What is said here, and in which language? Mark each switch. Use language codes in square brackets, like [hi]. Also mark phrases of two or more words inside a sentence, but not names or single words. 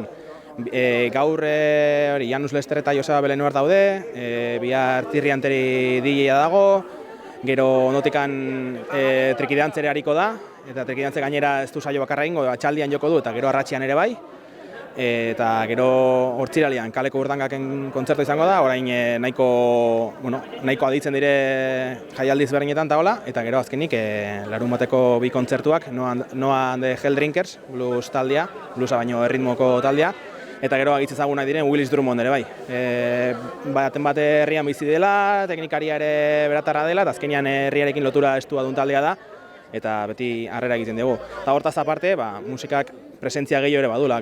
[eu] Gaur Janus Lester eta Joseba Belenuer daude, bihar Tirri Anteri DJ-a dago, gero ondotikan trikidantzere hariko da, eta trikidantze gainera ez du saio bakarra egingo, atxaldian joko du eta gero arratsean ere bai. Eta gero hortziralian kaleko urdangaken kontzertu izango da, orain nahiko aditzen dire jaialdiz berdinetan eta hola, eta gero azkenik larunbateko bi kontzertuak, Noah and the Helldrinkers, blues taldea, bluesa baino erritmoko taldea, eta gero agitz ezagunak diren Willis Drummond ere bai. Baten bate herrian bizi dela, teknikaria ere beratarra dela, eta azkenean herriarekin lotura estua duen taldea da, eta beti harrera egiten dugu. Eta hortaz aparte, musikak presentzia gehiago ere badula.